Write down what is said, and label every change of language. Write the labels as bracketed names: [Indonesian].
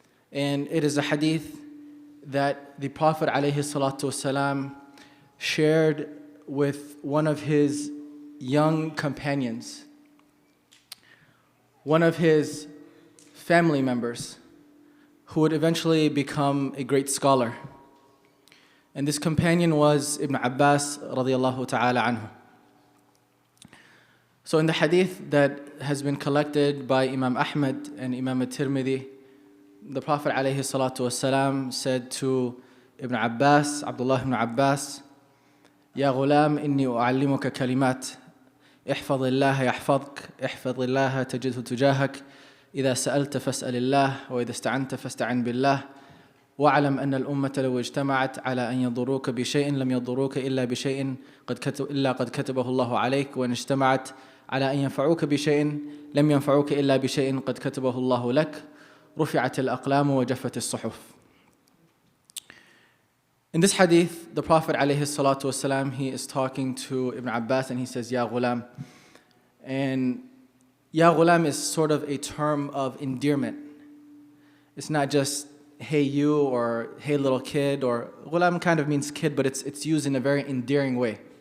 [English] And it is a hadith that the Prophet ﷺ shared with one of his young companions, one of his family members, who would eventually become a great scholar. And this companion was Ibn Abbas radiallahu ta'ala anhu. So in the hadith that has been collected by Imam Ahmad and Imam al-Tirmidhi, the Prophet ﷺ said to Ibn Abbas, Abdullah ibn Abbas, [Arabic] Ya ghulam inni u'allimuka kalimat, احفظ الله يحفظك, احفظ الله تجده تجاهك, إذا سألت فاسأل الله, وإذا استعنت فاستعن بالله, واعلم أن الأمة لو اجتمعت على أن يضروك بشيء لم يضروك إلا بشيء قد كتبه الله عليك, وإن اجتمعت على أن ينفعوك بشيء لم ينفعوك إلا بشيء قد كتبه الله لك, رفعت الأقلام وجفت الصحف. [English] In this hadith, the Prophet ﷺ, he is talking to Ibn Abbas and he says, Ya ghulam. And Ya ghulam is sort of a term of endearment. It's not just hey you or hey little kid, or ghulam kind of means kid, but it's used in a very endearing way.